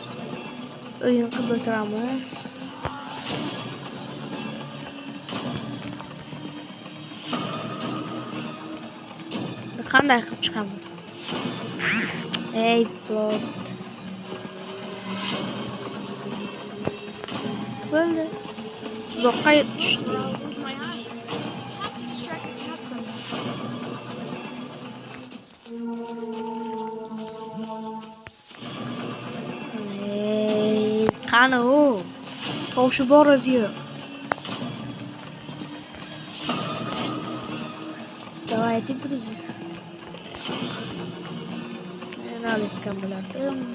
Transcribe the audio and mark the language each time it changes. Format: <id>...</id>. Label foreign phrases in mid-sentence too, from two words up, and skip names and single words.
<uz>O'yin qilib o'tiramiz. Qanday qilib chiqamiz? Ey, do'st. Bo'ldi. Tuzoqqa tushdi.</uz> <en>I'll close my eyes. Have to distract the cat somehow.</en> <uz>Ey, qani u? Tovushi bor o'zi yo'q.</uz> <ru>Давайте друзья.</ru> <uz>Naletgan bo'lardim bu.</uz>